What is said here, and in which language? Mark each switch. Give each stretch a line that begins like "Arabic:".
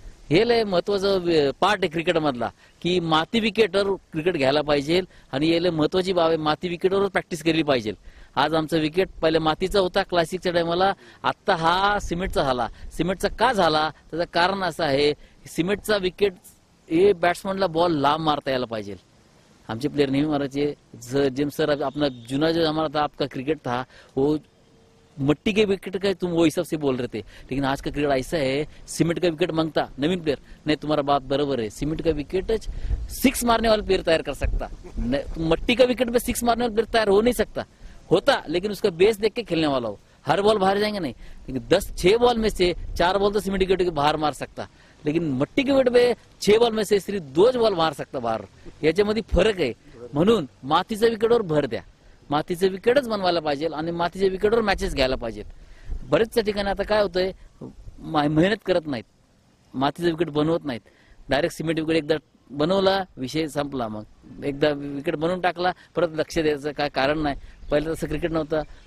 Marathi: हे लय महत्वाचं पार्ट आहे क्रिकेट मधला की माती विकेटवर क्रिकेट घ्यायला पाहिजे. आणि हे लय महत्वाची बाब आहे, माती विकेटवर प्रॅक्टिस केली पाहिजे. आज आमचा विकेट पहिले मातीचा होता क्लासिकच्या टायमाला, आता हा सिमेंटचा झाला. सिमेंटचा का झाला त्याचं कारण असं आहे, सिमेंटचा विकेट हे बॅट्समनला बॉल लांब मारता यायला पाहिजे. आमचे प्लेयर नेहमी मारायचे,
Hindi: जेम्स सर अपना जुना जो हमारा था आपका क्रिकेट था वो मट्टी के विकेट का तुम वो हिसाब से बोल रहे थे, लेकिन आज का क्रिकेट ऐसा है सीमेंट का विकेट मांगता नवीन प्लेयर नहीं. तुम्हारा बात बराबर है, सीमेंट का विकेट 6 मारने वाला प्लेयर तैयार कर सकता, मट्टी का विकेट पे 6 मारने वाला प्लेयर तैयार हो नहीं सकता. होता लेकिन उसका बेस देख के खेलने वाला हो. हर बॉल बाहर जाएंगे नहीं, लेकिन 6 बॉल में से 4 बॉल तो सीमेंट विकेट के बाहर मार सकता, लेकिन मट्टी के विकेट पे 6 बॉल में से सिर्फ 2 बॉल मार सकता बाहर.
Marathi: याच्यामध्ये फरक आहे. म्हणून मातीच्या विकेटवर भर द्या, मातीचे विकेटच बनवायला पाहिजे आणि मातीच्या विकेटवर मॅचेस घ्यायला पाहिजेत. बरेचशा ठिकाणी आता काय होतंय, मेहनत करत नाहीत, मातीचं विकेट बनवत नाहीत, डायरेक्ट सिमेंट विकेट एकदा बनवला विषय संपला. मग एकदा विकेट बनवून टाकला परत लक्ष द्यायचं काय कारण नाही. पहिलं तसं क्रिकेट नव्हतं,